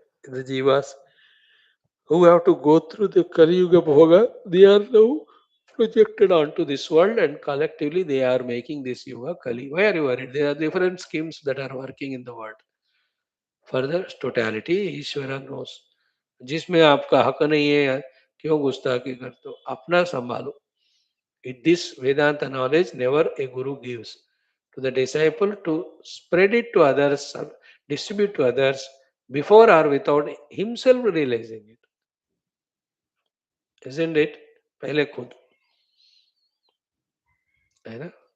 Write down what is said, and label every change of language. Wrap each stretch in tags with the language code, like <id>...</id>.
<en>The jivas who have to go through the Kali Yuga Bhoga, they are now projected onto this world and collectively they are making this Yuga Kali. Why are you worried? There are different schemes that are working in the world. Further, totality, Ishwar knows.</en> <hi>जिसमें आपका हक नहीं है क्यों गुस्ताखी करते हो अपना संभालो.</hi> <en>With this Vedanta knowledge, never a guru gives to the disciple to spread it to others, distribute to others before or without himself realizing it. Isn't it?</en> <hi>पहले खुद है ना.</hi>